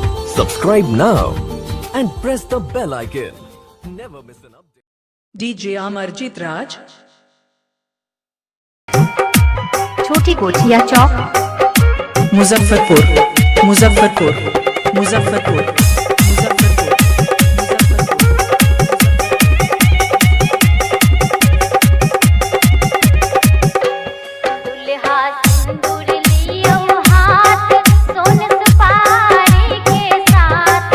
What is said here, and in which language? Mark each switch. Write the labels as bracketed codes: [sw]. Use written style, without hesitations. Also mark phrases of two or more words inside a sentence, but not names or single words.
[en] Subscribe now and press the bell icon. Never miss an update. DJ Amarjit Raj, छोटी कोठिया चौक, मुजफ्फरपुर, मुजफ्फरपुर, मुजफ्फरपुर, मुजफ्फरपुर। [bho] दुल्हा सिंदूर लियो हाथ, सोन सुपारी के साथ।